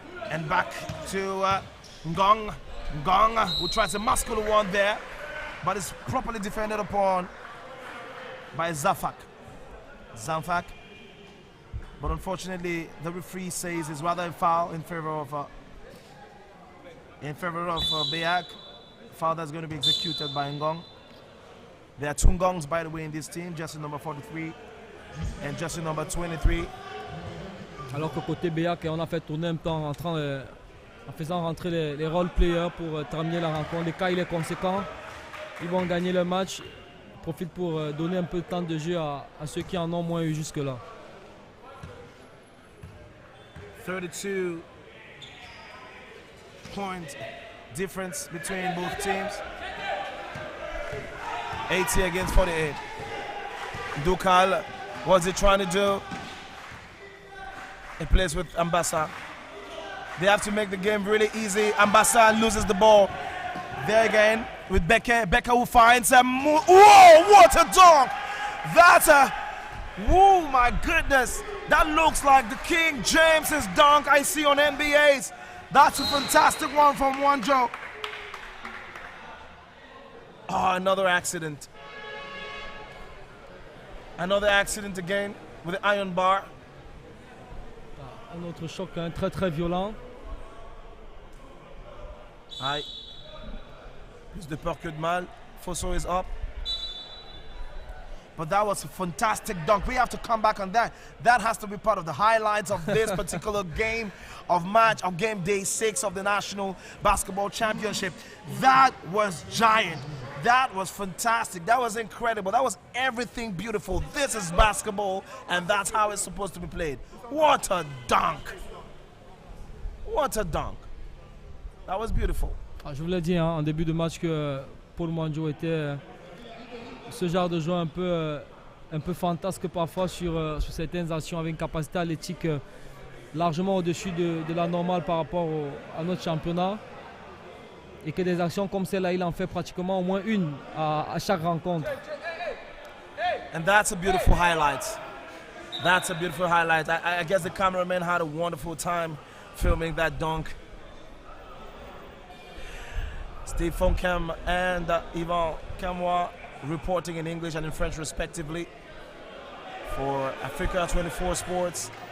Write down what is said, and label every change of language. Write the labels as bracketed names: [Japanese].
[English] And back to Ngong. Ngong, who tries a muscular one there, but is properly defended upon by Zafak. Zamfak. But unfortunately, the referee says it's rather a foul in favor of BEAC. Foul that's going to be executed by Ngong. There are two Ngongs, by the way, in this team. Jersey number 43 and jersey number 23. [French] Alors que côté BEAC, on a fait tourner un temps en faisant rentrer les role players pour terminer la rencontre. Le cas il est conséquent. Ils vont gagner le match. Ils profitent pour donner un peu de temps de jeu à ceux qui en ont moins eu jusque-là. [English] 32 point difference between both teams. 80 against 48. Dukal, what's he trying to do? He plays with Ambassa. They have to make the game really easy. Ambassa loses the ball. There again with Beke. Beke who finds a move. Whoa, what a dunk! That's a, whoa, my goodness. That looks like the King James's dunk I see on NBA's. That's a fantastic one from Wanjo. Oh, another accident. Another accident again with the iron bar. [French] Un autre choc très très violent. Aïe. Plus de peur que de mal. [English] Fosso is up. But that was a fantastic dunk. We have to come back on that. That has to be part of the highlights of this particular game of game day 6 of the National Basketball Championship. That was giant. That was fantastic. That was incredible. That was everything beautiful. This is basketball, and that's how it's supposed to be played. What a dunk. What a dunk. That was beautiful. [French] Je vous l'ai dit en début de match que Paul Mwanjo était ce genre de joueur un peu fantasque parfois sur certaines actions avec une capacité athlétique largement au-dessus de la normale par rapport à notre championnat. Et que des actions comme celle-là, il en fait pratiquement au moins une à chaque rencontre. [English] And that's a beautiful highlight. That's a beautiful highlight. I guess the cameraman had a wonderful time filming that dunk. Steve Fonkem and Yvan Kamwa reporting in English and in French respectively for Africa 24 Sports.